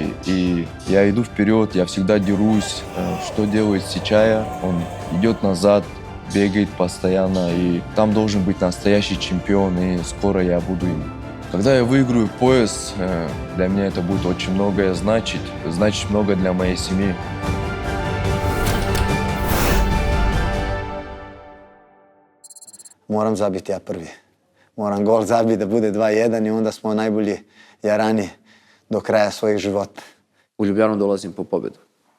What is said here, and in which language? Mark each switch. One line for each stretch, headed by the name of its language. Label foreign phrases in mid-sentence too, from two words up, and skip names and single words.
Russian: И я иду вперед, я всегда дерусь. Что делает Сичая? Он идет назад, бегает постоянно, и там должен быть настоящий чемпион, и скоро я буду им. Когда я выиграю пояс, для меня это будет очень многое значить много для моей семьи.
Bosnian: Moram zabiti ja prvi. Moram gol zabiti da bude 2-1 i onda smo najbolji jarani do kraja svojih života. U Ljubljanu dolazim po pobedu.